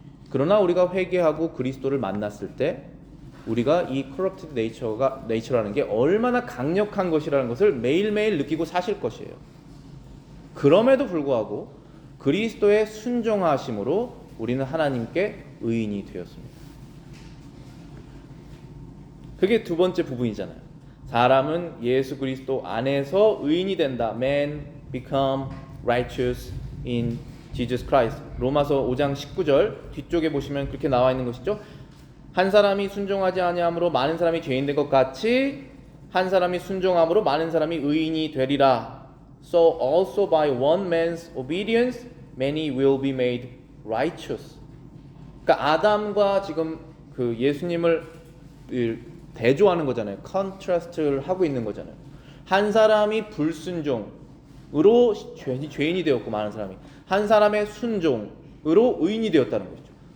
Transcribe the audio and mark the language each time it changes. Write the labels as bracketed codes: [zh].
[ko] 그러나 우리가 회개하고 그리스도를 만났을 때 우리가 이 [en] corrupted nature [ko] 라는 게 얼마나 강력한 것이라는 것을 매일매일 느끼고 사실 것이에요. 그럼에도 불구하고 그리스도의 순종하심으로 우리는 하나님께 의인이 되었습니다. 그게 두 번째 부분이잖아요. 사람은 예수 그리스도 안에서 의인이 된다. [en] Man become righteous in Jesus Christ. [ko] 로마서 5장 19절 뒤쪽에 보시면 그렇게 나와 있는 것이죠. 한 사람이 순종하지 아니함으로 많은 사람이 죄인 된 것 같이 한 사람이 순종함으로 많은 사람이 의인이 되리라. [en] So also by one man's obedience many will be made righteous. [ko] 그러니까 아담과 지금 그 예수님을 대조하는 거잖아요. 컨트라스트를 하고 있는 거잖아요. 한 사람이 불순종으로 죄인이 되었고 많은 사람이 한 사람의 순종으로 의인이 되었다는 것이죠.